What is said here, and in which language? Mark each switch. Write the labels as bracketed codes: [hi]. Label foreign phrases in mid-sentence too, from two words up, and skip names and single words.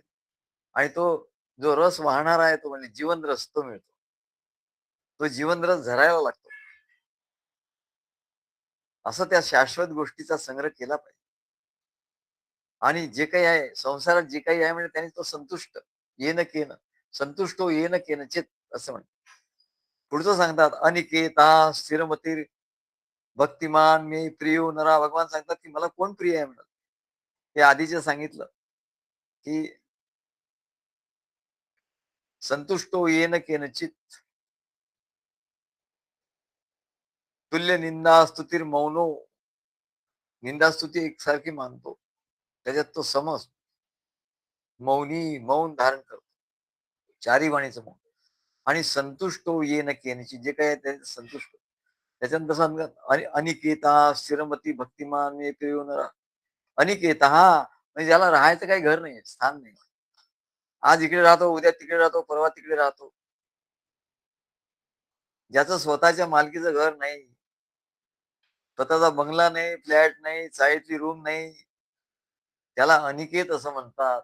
[mr] आणि तो जो रस वाहणारा आहे तो म्हणजे जीवन रस तो मिळतो. तो जीवन रस झरायला लागतो. असं त्या शाश्वत गोष्टीचा संग्रह केला पाहिजे. आणि जे काही आहे संसारात जे काही आहे म्हणजे त्याने तो संतुष्ट [sa] येन केन संतुष्टो येन केनचित [mr] असं म्हणतात. पुढचं सांगतात [sa] अनिकेता स्थिरमतीर भक्तिमान मे प्रियो नरा. [mr] भगवान सांगतात की मला कोण प्रिय आहे म्हणतात. हे आधीचे सांगितलं की [sa] संतुष्टो येन केनचित तुल्य निंदा स्तुतीर मौनो. [mr] निंदा स्तुती एकसारखी मानतो, त्याच्यात तो समज मौनी मौन धारण करतो, चारी वाणीचं मौन. आणि [sa] संतुष्टो येन केनची [mr] जे काही आहे ते संतुष्ट. त्याच्यानंतर सांगतात [sa] अनिकेता स्थिरमती भक्तिमान मे प्रियो नरा. [mr] अनिकेत हा म्हणजे ज्याला राहायचं काही घर नाही, स्थान नाही. आज इकडे राहतो, उद्या तिकडे राहतो, परवा तिकडे राहतो. ज्याचं स्वतःच्या मालकीचं घर नाही, स्वतःचा बंगला नाही, फ्लॅट नाही, चाळीतली रूम नाही, त्याला अनिकेत असं म्हणतात.